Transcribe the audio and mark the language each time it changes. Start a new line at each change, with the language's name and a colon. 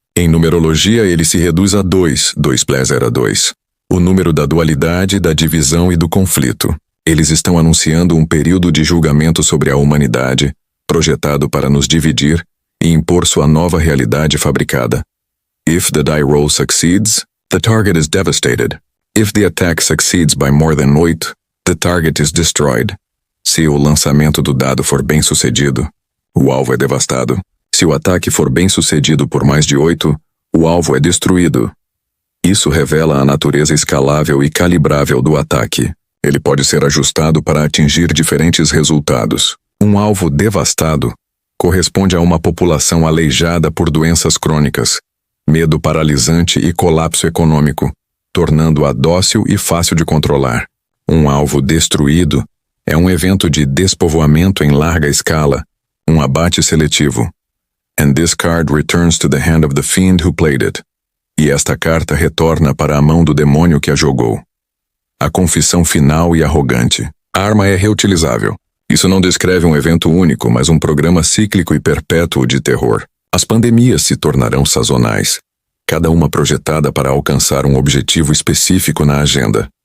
Portuguese: Em numerologia, ele se reduz a 2, 2 + 0 2. O número da dualidade, da divisão e do conflito. Eles estão anunciando um período de julgamento sobre a humanidade, projetado para nos dividir e impor sua nova realidade fabricada.
English: If the die roll succeeds, the target is devastated. If the attack succeeds by more than 8, the target is destroyed.
Portuguese: Se o lançamento do dado for bem sucedido, o alvo é devastado. Se o ataque for bem sucedido por mais de 8, o alvo é destruído. Isso revela a natureza escalável e calibrável do ataque. Ele pode ser ajustado para atingir diferentes resultados. Um alvo devastado corresponde a uma população aleijada por doenças crônicas, medo paralisante e colapso econômico, tornando-a dócil e fácil de controlar. Um alvo destruído é um evento de despovoamento em larga escala, um abate seletivo.
English: And this card returns to the hand of the fiend who played it.
Portuguese: E esta carta retorna para a mão do demônio que a jogou. A confissão final e arrogante. A arma é reutilizável. Isso não descreve um evento único, mas um programa cíclico e perpétuo de terror. As pandemias se tornarão sazonais, cada uma projetada para alcançar um objetivo específico na agenda.